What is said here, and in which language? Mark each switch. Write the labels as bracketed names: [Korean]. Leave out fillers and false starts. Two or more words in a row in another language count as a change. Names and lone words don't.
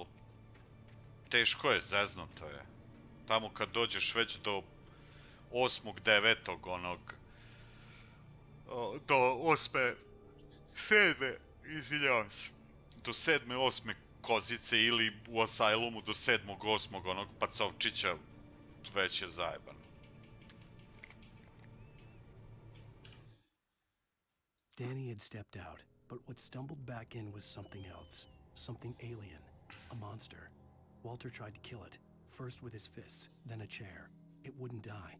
[Serbian] Teško je, zeznuto je. Tamo kad dođeš već do 8. 9. onog... do 8. 7. izvinjavam se. Do 7. 8. kozice ili u Asajlumu do 7. 8. onog pacovčića već je zajebano. [English] Danny had stepped out, but what stumbled back in was something else. Something alien. A monster. Walter tried to kill it, first with his fists, then a chair. It wouldn't die.